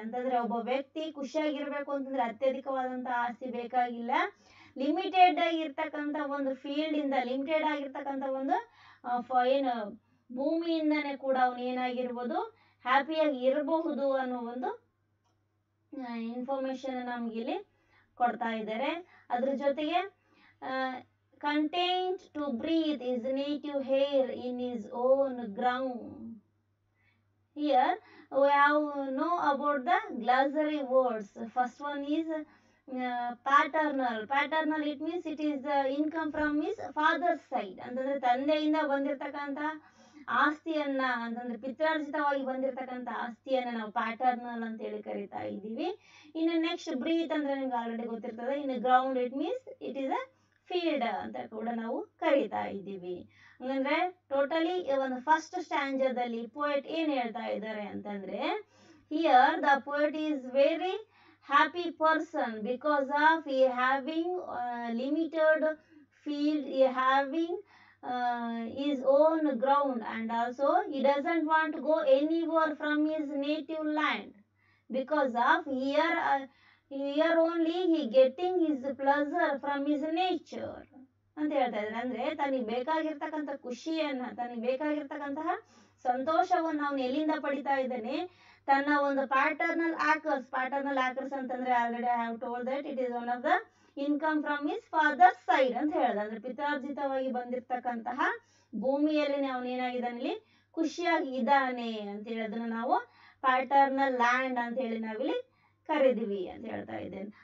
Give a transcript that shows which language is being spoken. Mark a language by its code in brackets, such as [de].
[kn] ಅಂತಂದ್ರೆ ಒಬ್ಬ ವ್ಯಕ್ತಿ ಖುಷಿಯಾಗಿರ್ಬೇಕು ಅಂತಂದ್ರೆ ಅತ್ಯಧಿಕವಾದಂತ ಆಸ್ತಿ ಬೇಕಾಗಿಲ್ಲ, ಲಿಮಿಟೆಡ್ ಆಗಿರ್ತಕ್ಕಂಥ ಒಂದು ಫೀಲ್ಡ್ ಇಂದ, ಲಿಮಿಟೆಡ್ ಆಗಿರ್ತಕ್ಕಂಥ ಒಂದು ಏನು ಭೂಮಿಯಿಂದನೇ ಕೂಡ ಅವನು ಏನಾಗಿರ್ಬೋದು ಹ್ಯಾಪಿಯಾಗಿ ಇರಬಹುದು ಅನ್ನೋ ಒಂದು ಇನ್ಫಾರ್ಮೇಶನ್ ನಮ್ಗೆ ಇಲ್ಲಿ ಕೊಡ್ತಾ ಇದ್ದಾರೆ. ಅದ್ರ ಜೊತೆಗೆ [en] content to breathe his native air in his own ground. Here we have know about the glossary words. First one is paternal. Paternal, it means it is the income from his father's side. [kn] ಅಂತಂದ್ರೆ ತಂದೆಯಿಂದ ಬಂದಿರತಕ್ಕಂತ ಆಸ್ತಿಯನ್ನ, ಅಂತಂದ್ರೆ ಪಿತ್ರಾರ್ಜಿತವಾಗಿ ಬಂದಿರತಕ್ಕಂತ ಆಸ್ತಿಯನ್ನ ನಾವು ಪ್ಯಾಟರ್ನಲ್ ಅಂತ ಹೇಳಿ ಕರಿತಾ ಇದ್ದೀವಿ. ಇನ್ನು ನೆಕ್ಸ್ಟ್ ಬ್ರೀತ್ ಅಂದ್ರೆ ನಿಮ್ಗೆ ಆಲ್ರೆಡಿ ಗೊತ್ತಿರ್ತದೆ. ಇನ್ನು ground, [en] it means it is a [kn] field ಅಂತ ಕೂಡ ನಾವು ಕರೀತಾ ಇದ್ದೀವಿ. ಹಂಗಂದ್ರೆ ಟೋಟಲಿ ಒಂದು ಫಸ್ಟ್ ಸ್ಟ್ಯಾಂಜದಲ್ಲಿ ಪೋಯೆಟ್ ಏನ್ ಹೇಳ್ತಾ ಇದ್ದಾರೆ ಅಂತಂದ್ರೆ, [en] here the poet is very happy person because of he having limited field, he having his own ground, and also he doesn't want to go anywhere from his native land because of here only he getting his pleasure from his nature [kn] ಅಂತ ಹೇಳ್ತಾ ಇದ್ದಾರೆ. ಅಂದ್ರೆ ತನಗೆ ಬೇಕಾಗಿರ್ತಕ್ಕಂಥ ಖುಷಿಯನ್ನ, ತನಗೆ ಬೇಕಾಗಿರ್ತಕ್ಕಂತಹ ಸಂತೋಷವನ್ನು ಅವನು ಎಲ್ಲಿಂದ ಪಡಿತಾ ಇದ್ದಾನೆ? ತನ್ನ ಒಂದು ಪ್ಯಾಟರ್ನಲ್ ಆಕರ್ಸ್ ಅಂತಂದ್ರೆ [en] already I have told that it is one of the income from his father side [kn] ಅಂತ ಹೇಳಿದ. ಅಂದ್ರೆ ಪಿತಾರ್ಜಿತವಾಗಿ ಬಂದಿರತಕ್ಕಂತಹ ಭೂಮಿಯಲ್ಲಿ ಅವನೇನಾಗಿದ್ದಾನೆ, ಇಲ್ಲಿ ಖುಷಿಯಾಗಿ ಇದ್ದಾನೆ ಅಂತ ಹೇಳೋದನ್ನ ನಾವು ಪ್ಯಾಟರ್ನಲ್ ಲ್ಯಾಂಡ್ ಅಂತ ಹೇಳಿ ನಾವಿಲ್ಲಿ ಕರೆದಿವಿ ಅಂತ ಹೇಳ್ತಾ ಇದ್ದೇನೆ.